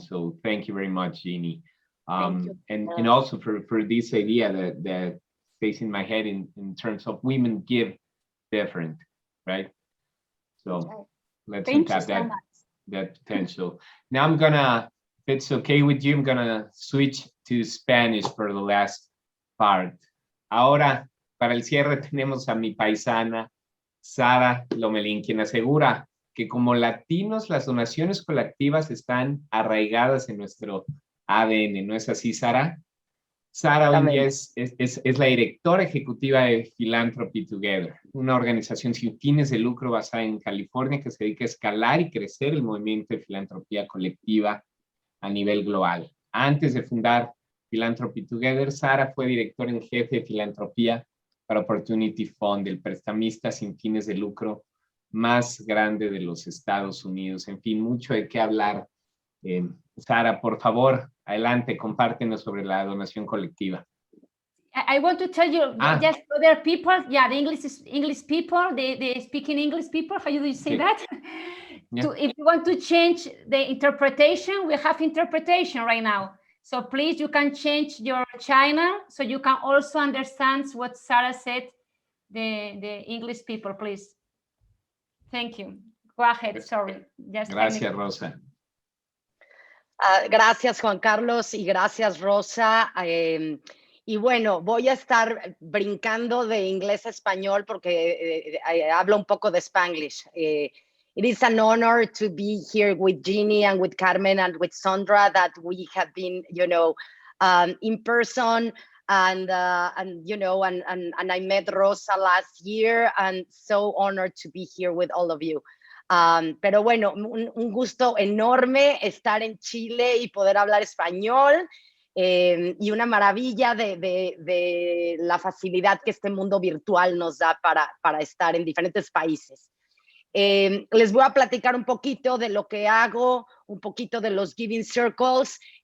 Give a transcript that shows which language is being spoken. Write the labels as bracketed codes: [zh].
[en] So thank you very much, Jeannie. And also for this idea that stays in my head in terms of women give different, right? So let's tap that potential. Now I'm gonna, if it's okay with you, I'm gonna switch to Spanish for the last part. [es] Ahora, para el cierre tenemos a mi paisana Sara Lomelín, quien asegura que como latinos las donaciones colectivas están arraigadas en nuestro ADN, ¿no es así, Sara? Sara hoy día es la directora ejecutiva de Philanthropy Together, una organización sin fines de lucro basada en California que se dedica a escalar y crecer el movimiento de filantropía colectiva a nivel global. Antes de fundar Philanthropy Together, Sara fue directora en jefe de filantropía para Opportunity Fund, el prestamista sin fines de lucro más grande de los Estados Unidos. En fin, mucho de qué hablar. Sara, por favor, adelante, compártenos sobre la donación colectiva. [en] I want to tell you, just other people, yeah, the English people, the speaking English people, how do you say that? Yeah. If you want to change the interpretation, we have interpretation right now. So please, you can change your channel so you can also understand what Sarah said, the English people, please. Thank you. Go ahead, sorry. Just [es] Gracias, Rosa. Gracias, Juan Carlos, y gracias, Rosa. Y bueno, voy a estar brincando de inglés a español porque hablo un poco de Spanglish. [en] It is an honor to be here with Jeannie and with Carmen and with Sandra, that we have been, you know, in person, and you know, and I met Rosa last year, and so honored to be here with all of you. [es] Pero bueno, un gusto enorme estar en Chile y poder hablar español, y una maravilla de la facilidad que este mundo virtual nos da para estar en diferentes países. Les voy a platicar un poquito de lo que hago, un poquito de los Giving Circles.